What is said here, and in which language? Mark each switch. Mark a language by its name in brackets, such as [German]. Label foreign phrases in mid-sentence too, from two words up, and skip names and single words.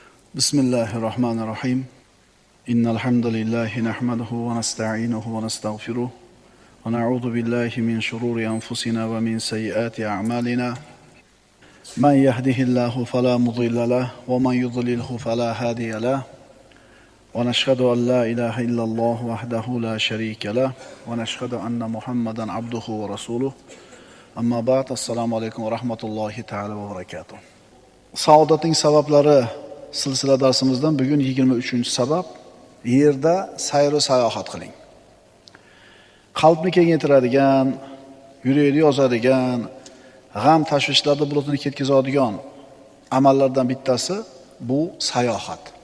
[Arabic] بسم الله الرحمن الرحيم إن الحمد لله نحمده ونستعينه ونستغفره ونعوذ بالله من شرور أنفسنا ومن سيئات أعمالنا من يهده الله فلا مضل له ومن يضلله فلا هادي له ونشهد أن لا إله إلا الله وحده لا شريك له ونشهد أن محمدا عبده ورسوله أما بعد السلام عليكم ورحمة الله تعالى وبركاته. [Uzbek] Saodatning sabablari silsila darsimizdan bugun 23-sabab yerda sayr va sayohat qiling. Qalbni kengaytiradigan, yurakni yozadigan, g'am tashvishlarni bulutini ketkazadigan amallardan bittasi bu sayohat.